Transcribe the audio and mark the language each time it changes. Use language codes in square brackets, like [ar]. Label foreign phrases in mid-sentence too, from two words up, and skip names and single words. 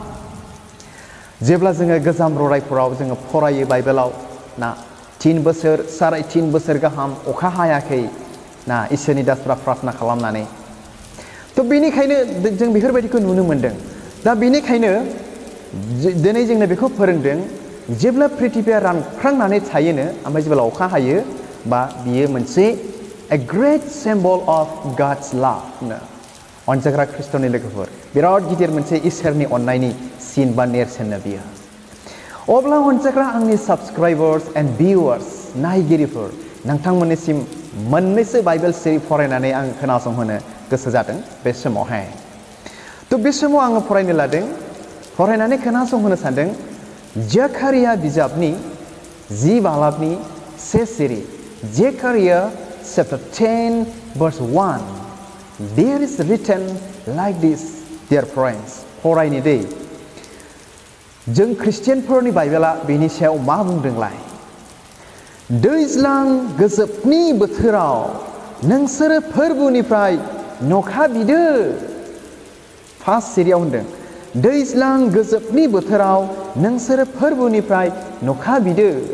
[brx] जेब्ला जोङो गोजाम ररायफोराव जोङो फरायो बाइबेलाव ना 3 बोसोर 3.5 बोसोर गाहाम अखा हायाखै ना इसोरनि दासफ्रा प्रार्थना खालामनानै थ' बेनिखायनो जों बेफोरबायदिखौ नुनो मोनदों दा बेनिखायनो दिनै जोंनो बेखौ फोरोंदों जेब्ला पृथिबिया रानख्रांनानै थायोनो ओमफ्राय जेब्ला अखा हायो बा बियो मोनसे [en] a great symbol of God's love [brx] नो अनजाग्रा खृष्टनि लोगोफोर बिराद गिदिर मोनसे इसोरनि अननायनि सिन बा नेरसोननो बियो अब्ला अनजाग्रा आंनि [en] subscribers and viewers [brx] नायगिरिफोर नोंथांमोननिसिम मोननैसो बाइबेल सिरि फरायनानै आं खोनासंहोनो गोसो जादों बे समावहाय थ' बे समाव आङो फरायनो लादों फरायनानै खोनासंहोनो सानदों जेकारिया बिजाबनि 10 बालाबनि 1 सिरि जेकारिया [en] chapter 10 verse 1 there is written like this dear friends [brx] फरायनि दै जों खृष्टियानफोरनि बाइबेला बेनि सायाव मा बुंदोंलाय दैज्लां गोजोबनि बोथोराव नोंसोरो फोरबोनिफ्राय नखा बिदो फार्स्ट सिरियाव होनदों दैज्लां गोजोबनि बोथोराव नोंसोरो फोरबोनिफ्राय नखा बिदो